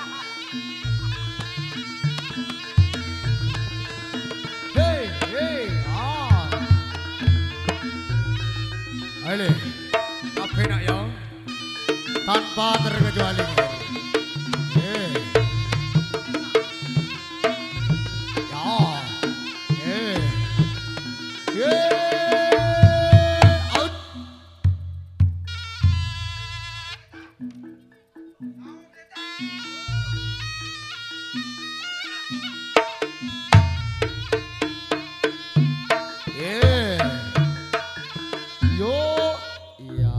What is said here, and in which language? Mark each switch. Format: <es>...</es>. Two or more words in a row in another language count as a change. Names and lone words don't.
<jv>Hey, hey, ah. Ayo, kabeh nak ya.</jv> <id>Tanpa terkecuali. Eh. Ya. Eh.</id> <en>Yeah. Out. Yeah. Yo. Iya.</en>